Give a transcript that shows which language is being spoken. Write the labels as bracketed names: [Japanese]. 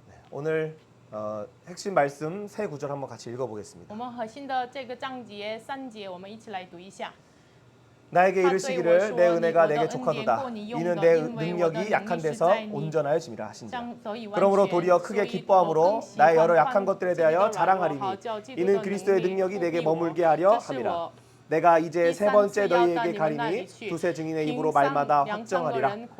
[Korean] 오늘 핵심 말씀 3구절 한번 같이 읽어보겠습니다. [Chinese] 我们核心的这个章節3節，我们一起来读一下。 [Korean] 나에게 이르시기를 내 은혜가 내게 족하도다. 이는 내 능력이 약한 데서 온전하여 짐이라 하신지라. 그러므로 도리어 크게 기뻐함으로 나의 여러 약한 것들에 대하여 자랑하리니 이는 그리스도의 능력이 내게 머물게 하려 함이라. 내가 이제 3번째 너희에게 가리니 두세 증인의 입으로 말마다 확정하리라.